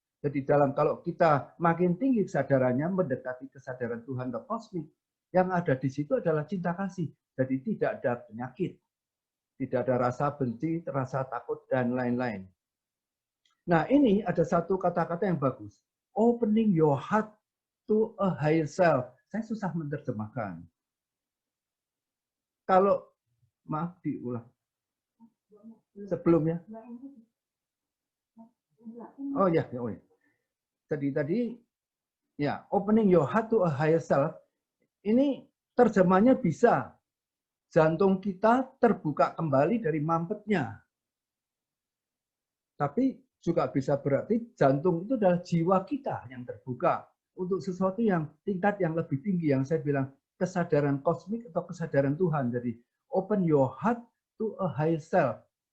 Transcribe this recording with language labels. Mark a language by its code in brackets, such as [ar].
[id] Jadi kalau kita makin tinggi kesadarannya mendekati kesadaran Tuhan atau kosmik, yang ada di situ adalah cinta kasih. Jadi tidak ada penyakit, tidak ada rasa benci, rasa takut, dan lain-lain. Nah, ini ada satu kata-kata yang bagus. [en] Opening your heart to a higher self. [id] Saya susah menerjemahkan. Kalau, maaf diulang. Sebelumnya. Oh ya. Tadi ya, [en] opening your heart to a higher self. [id] Ini terjemahnya bisa. Jantung kita terbuka kembali dari mampetnya. Tapi juga bisa berarti jantung itu adalah jiwa kita yang terbuka untuk sesuatu yang tingkat yang lebih tinggi, yang saya bilang kesadaran kosmik atau kesadaran Tuhan. [en] Jadi open your heart to a higher self.